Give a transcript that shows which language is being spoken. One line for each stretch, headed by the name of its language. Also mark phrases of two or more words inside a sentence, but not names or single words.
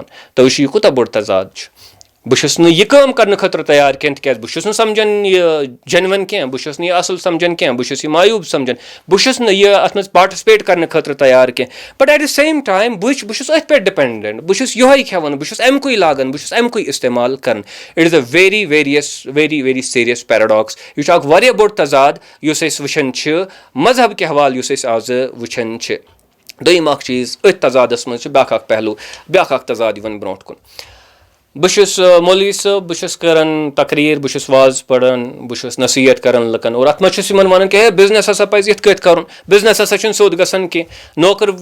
Kashmiri: تُہۍ وٕچھِو یہِ کوٗتاہ بوٚڑ تضاد چھُ. بہٕ چھُس نہٕ یہِ کٲم کرنہٕ خٲطرٕ تیار کینٛہہ تِکیازِ بہٕ چھُس نہٕ سمجھان یہِ جینوَن کینٛہہ, بہٕ چھُس نہٕ یہِ اَصٕل سمجھان کینٛہہ, بہٕ چھُس یہِ مایوٗب سمجھان, بہٕ چھُس نہٕ یہِ اَتھ منٛز پاٹِسِپیٹ کرنہٕ خٲطرٕ تیار کینٛہہ.
English: but at the same time
Kashmiri: بہٕ چھُس أتھۍ پٮ۪ٹھ ڈِپینڈنٹ. بہٕ چھُس یِہوے کھٮ۪وان, بہٕ چھُس اَمہِ کُے لاگان, بہٕ چھُس اَمہِ کُے اِستعمال کران.
English: it is a very serious paradox.
Kashmiri: یہِ چھُ اکھ واریاہ بوٚڑ تضاد یُس أسۍ وٕچھان چھِ مذہب کہِ حوالہٕ یُس أسۍ آزٕ وٕچھان چھِ. دوٚیِم اکھ چیٖز, أتھۍ تضادس منٛز چھُ بیاکھ اکھ پہلوٗ, بیاکھ اکھ تضاد یِوان برونٛٹھ کُن. بہٕ چھُس مولوی صٲب, بہٕ چھُس کران تقریٖر, بہٕ چھُس واز پران, بہٕ چھُس نصیٖحت کران لُکن, اور اَتھ منٛز چھُس یِمن وَنان کہِ ہے بِزنس ہسا پزِ یِتھ کٲٹھۍ کرُن, بِزنس ہسا چھُنہٕ سیوٚد گژھان کینٛہہ.